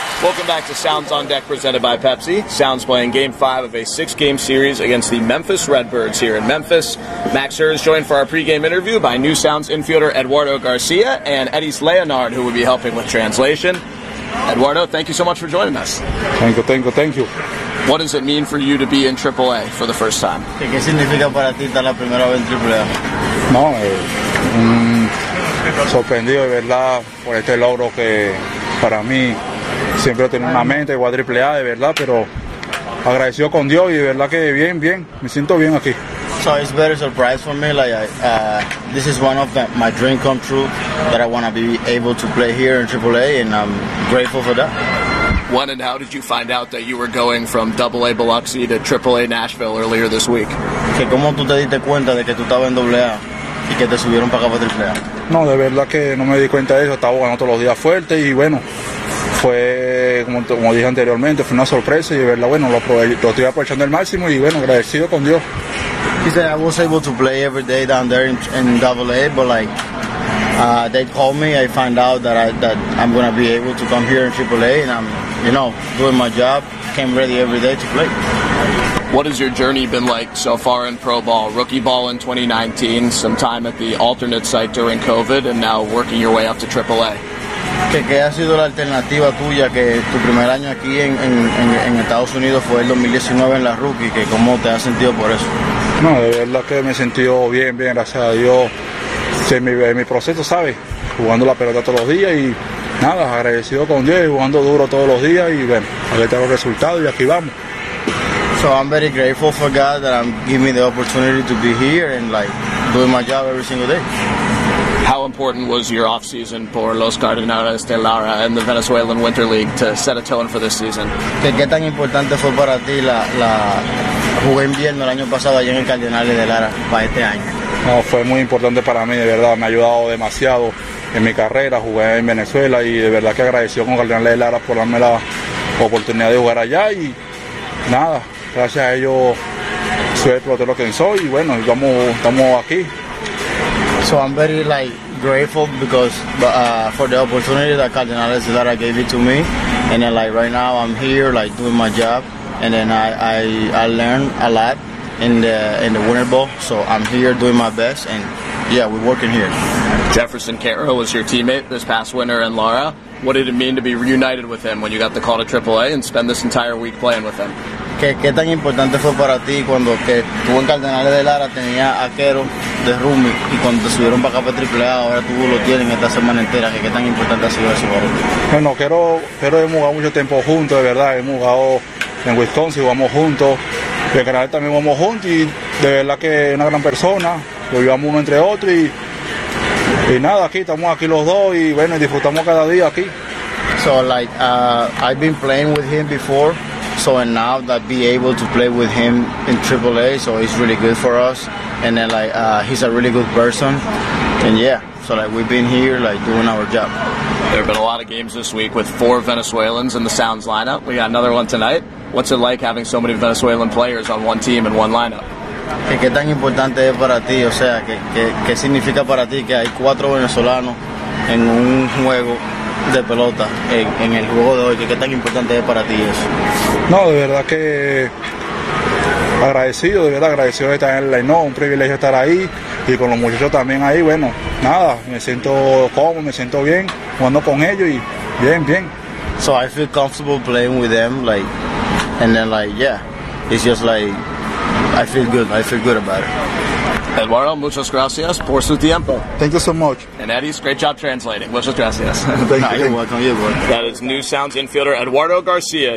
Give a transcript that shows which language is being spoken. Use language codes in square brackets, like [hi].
[en] Welcome back to Sounds on Deck, presented by Pepsi. Sounds playing Game 5 of a six-game series against the Memphis Redbirds here in Memphis. Max Herr is joined for our pregame interview by new Sounds infielder Eduardo Garcia and Edis Leonard, who will be helping with translation. Eduardo, thank you so much for joining us. Thank you. What does it mean for you to be in AAA for the first time? [es] ¿Qué significa para ti estar la primera vez en AAA? No, sorprendido de verdad por este logro que para mí siempre tengo una mente igual AAA de verdad, pero agradecido con Dios y de verdad que bien, me siento bien aquí. [en] So it's very surprise for me. This is one of my dream come true that I want to be able to play here in AAA, and I'm grateful for that. When and how did you find out that you were going from AA Biloxi to AAA Nashville earlier this week? [es] Que cómo tú te diste cuenta de que tú estabas en AA y que te subieron para acá para AAA. No, de verdad que no me di cuenta de eso. Estaba jugando todos los días fuerte y bueno, fue como dije anteriormente, fue una sorpresa y de verdad bueno lo estoy aprovechando al máximo y bueno agradecido con Dios. [en] He said I was able to play every day down there in AA, but they called me. I found out that I'm going to be able to come here in AAA, and I'm, you know, doing my job. Came ready every day to play. What has your journey been like so far in pro ball? Rookie ball in 2019, some time at the alternate site during COVID, and now working your way up to AAA. [es] ¿Qué ha sido la alternativa tuya que tu primer año aquí en Estados Unidos fue el 2019 en la rookie? ¿Que cómo te has sentido por eso? No, de verdad que me he sentido bien, gracias a Dios. Sí, mi proceso, ¿sabes? Jugando la pelota todos los días y nada, agradecido con Dios, jugando duro todos los días y bueno, aquí tengo resultados y aquí vamos. [en] So I'm very grateful for God that I'm giving me the opportunity to be here and doing my job every single day. How important was your offseason for Los Cardenales de Lara and the Venezuelan Winter League to set a tone for this season? [es] ¿Qué tan importante fue para ti la jugué invierno el año pasado allá en el Cardenales de Lara para este año? No, fue muy importante para mí, de verdad, me ha ayudado demasiado en mi carrera, jugué en Venezuela y de verdad que agradecido con Cardenales de Lara por darme la oportunidad de jugar allá y nada, gracias a ellos soy el pelotero que soy y bueno, estamos aquí. [en] So I'm very grateful for the opportunity that Cardenales de Lara gave it to me, and then right now I'm here doing my job, and then I learned a lot in the winter ball, so I'm here doing my best, and yeah, we're working here. Jefferson Caro was your teammate this past winter in Lara. What did it mean to be reunited with him when you got the call to AAA and spend this entire week playing with him? [es] ¿Qué tan importante fue para ti cuando que tú en Cardenales de Lara tenía a Caro de Rumi y cuando te subieron para acá para AAA ahora tú lo tienes esta semana entera? ¿Qué tan importante ha sido eso para ti? Bueno, Caro hemos jugado mucho tiempo juntos, de verdad. Hemos jugado en Wisconsin, jugamos juntos. Recreal también vamos juntos y de verdad que es una gran persona, lo llevamos uno entre otro y nada, aquí estamos aquí los dos y bueno, disfrutamos cada día aquí. [en] So like I've been playing with him before, so and now that be able to play with him in AAA, so it's really good for us. And then like he's a really good person, and yeah, so like we've been here like doing our job. There have been a lot of games this week with four Venezuelans in the Sounds lineup. We got another one tonight. What's it like having so many Venezuelan players on one team in one lineup? [es] ¿Qué tan importante es para ti? O sea, ¿qué significa para ti que hay cuatro venezolanos en un juego de pelota en el juego de hoy? ¿Qué tan importante es para ti eso? No, de verdad que agradecido, de verdad agradecido de estar en el line-up, un privilegio estar ahí y con los muchachos también ahí, bueno, nada, me siento cómodo, me siento bien jugando con ellos y bien, bien. [en] So I feel comfortable playing with them, like, and then like, yeah, it's just like, I feel good about it. [es] Eduardo, muchas gracias por su tiempo. [en] Thank you so much. And Eddie, great job translating, [es] muchas gracias. [en] Thank you. You're welcome, you're welcome. That is new Sounds infielder Eduardo Garcia.